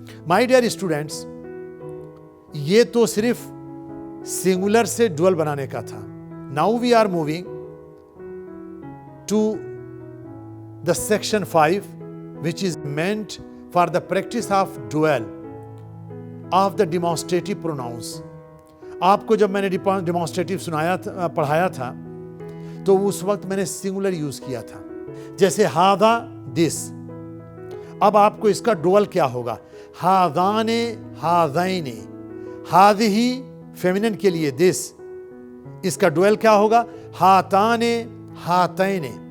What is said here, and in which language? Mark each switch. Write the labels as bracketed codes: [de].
[en] My dear students, [ur] یہ تو صرف سنگولر سے ڈوئل بنانے کا تھا. [en] Now we are moving to the section 5, which is meant for the practice of dual of the demonstrative pronouns. [ur] آپ کو جب میں نے ڈیمانسٹریٹو پڑھایا تھا تو اس وقت میں نے سنگولر یوز کیا تھا. جیسے ہاذا، دس. اب آپ کو اس کا ڈوئل کیا ہوگا؟ ہاذان، ہاذین. ہاذہی فیمینن کے لیے دس، اس کا ڈوئل کیا ہوگا؟ ہاتان، ہاتین.